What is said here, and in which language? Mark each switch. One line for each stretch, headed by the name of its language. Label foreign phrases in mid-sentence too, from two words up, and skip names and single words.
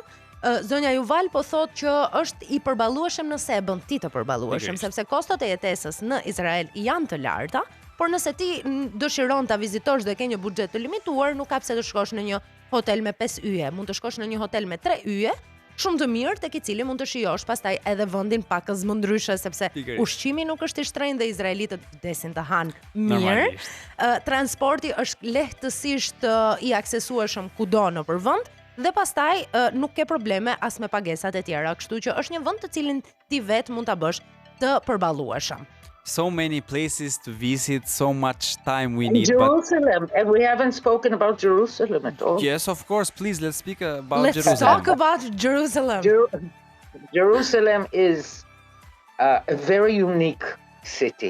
Albanian: Zonja Yuval po thotë që është i përballueshëm nëse e bën ti të përballueshëm, sepse kostot e jetesës në Izrael janë të larta, por nëse ti dëshiron ta vizitosh dhe ke një buxhet të limituar, nuk ka pse të shkosh në një hotel me 5 yje, mund të shkosh në një hotel me 3 yje, shumë të mirë, tek i cili mund të shijosh pastaj edhe vendin pak më ndryshe, sepse ushqimi nuk është i shtrenjtë dhe izraelitët vdesin të hanë mirë. Transporti është lehtësisht i aksesueshëm kudo nëpër vend. Dhe pastaj nuk ke probleme as me pagesat e tjera, kështu që është një vend të cilin ti vet mund ta bësh të përballueshëm.
English: So many places to visit, so much time we need. Jerusalem, and we haven't spoken about Jerusalem at all. Yes, of course. Please, let's speak about Let's Jerusalem. Let's talk about Jerusalem. Jerusalem is a very unique city.